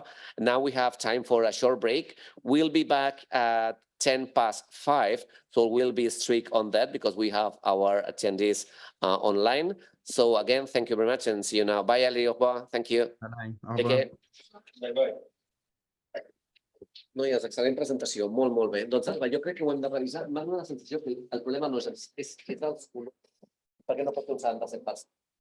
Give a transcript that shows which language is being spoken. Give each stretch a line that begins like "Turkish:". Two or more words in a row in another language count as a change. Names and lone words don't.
English: Now we have time for a short break. We'll be back at 5:10, so we'll be strict on that because we have our attendees online. So again, thank you very much and see you now. Bye, Ellie. Thank you. Bye-bye. Take care. Bye-bye.
Catalan: Noies, excel·lent presentació, molt bé. Doncs Alba, jo crec que ho hem de revisar. M'ha donat la sensació que el problema no és els colors, perquè no pot fer un 77%.